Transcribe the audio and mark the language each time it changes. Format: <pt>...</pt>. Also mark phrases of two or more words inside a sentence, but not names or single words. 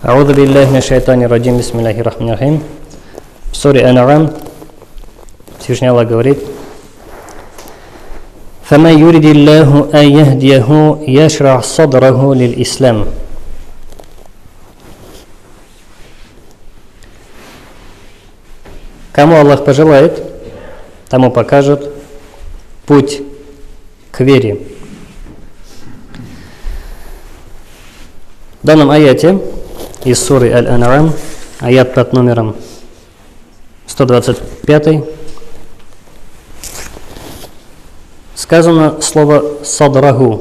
<ar>أعوذ بالله من الشيطان الرجيم بسم الله الرحمن الرحيم.</ar> <ru>В суре Ан-А'ам Всевышний Аллах говорит:</ru> <ar>فَمَنْ يُرِدِ اللَّهُ أَنْ يَهْدِيَهُ يَشْرَحْ صَدْرَهُ لِلْإِسْلَامِ.</ar> <ru>Кому Аллах пожелает, тому покажет путь к вере. В данном аяте из суры Аль-Ан-А'ам, аят под номером 125, сказано слово «садраху».</ru>